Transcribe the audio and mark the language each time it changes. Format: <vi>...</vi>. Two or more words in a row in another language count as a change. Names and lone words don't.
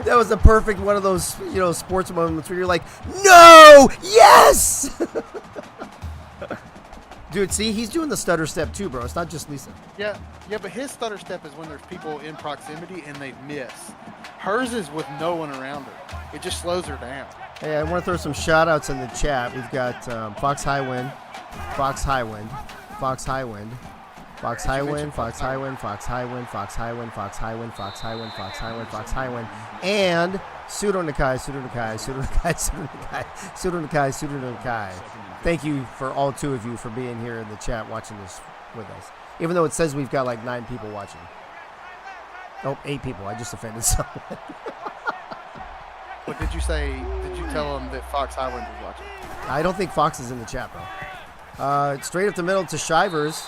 <en>that was the perfect one of those sports moments where you're like, no, yes. Dude, see, he's doing the stutter step too, bro. It's not just Lisa. Yeah, but his stutter step is when there's people in proximity and they miss. Hers is with no one around her. It just slows her down. Hey, I want to throw some shout outs in the chat. We've got Fox Highwind, Fox Highwind, Fox Highwind, Fox Highwind, Fox Highwind, Fox Highwind, Fox Highwind, Fox Highwind, Fox Highwind, Fox Highwind, Fox Highwind, and Pseudo Nakai, Pseudo Nakai, Pseudo Nakai, Pseudo Nakai, Pseudo Nakai, Pseudo Nakai. Thank you for all 2 of you for being here in the chat watching this with us. Even though it says we've got like 9 people watching. Oh, 8 people. I just offended someone. What did you say? Did you tell him that Fox Highwind was watching? I don't think Fox is in the chat, bro. Straight up the middle to Shivers.</en>